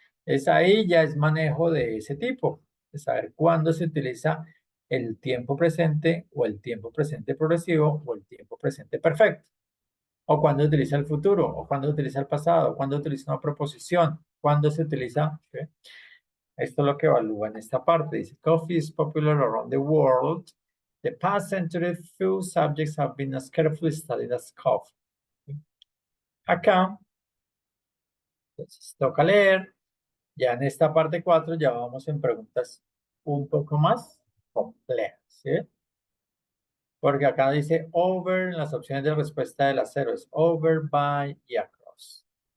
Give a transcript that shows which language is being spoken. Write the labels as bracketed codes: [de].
[es] Es ahí ya es manejo de ese tipo, de saber cuándo se utiliza el tiempo presente o el tiempo presente progresivo o el tiempo presente perfecto. O cuando utiliza el futuro, o cuando utiliza el pasado, o cuando utiliza una proposición, cuando se utiliza, ¿sí? Esto es lo que evalúa en esta parte. [en] Dice, coffee is popular around the world. The past century, few subjects have been as carefully studied as coffee. [es] ¿Sí? Acá, entonces, toca leer. Ya en esta parte 4 ya vamos en preguntas un poco más complejas, ¿sí? Porque acá dice over en las opciones de respuesta de las 0, es over, by y across.